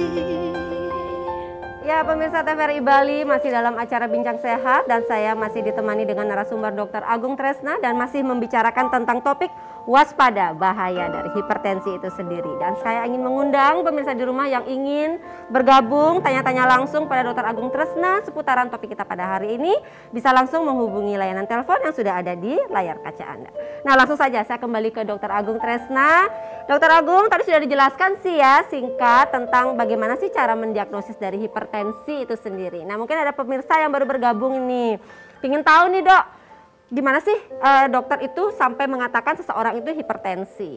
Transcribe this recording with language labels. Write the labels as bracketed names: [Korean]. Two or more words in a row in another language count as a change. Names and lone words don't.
[Indonesian] Ya, pemirsa TVRI Bali masih dalam acara Bincang Sehat, dan saya masih ditemani dengan narasumber Dr. Agung Tresna dan masih membicarakan tentang topik waspada bahaya dari hipertensi itu sendiri. Dan saya ingin mengundang pemirsa di rumah yang ingin bergabung, tanya-tanya langsung pada Dr. Agung Tresna seputaran topik kita pada hari ini, bisa langsung menghubungi layanan telepon yang sudah ada di layar kaca Anda. Nah, langsung saja saya kembali ke Dr. Agung Tresna. Dr. Agung, tadi sudah dijelaskan sih ya singkat tentang bagaimana sih cara mendiagnosis dari hipertensi itu sendiri. Nah, mungkin ada pemirsa yang baru bergabung ini, ingin tahu nih Dok, gimana sih dokter itu sampai mengatakan seseorang itu hipertensi?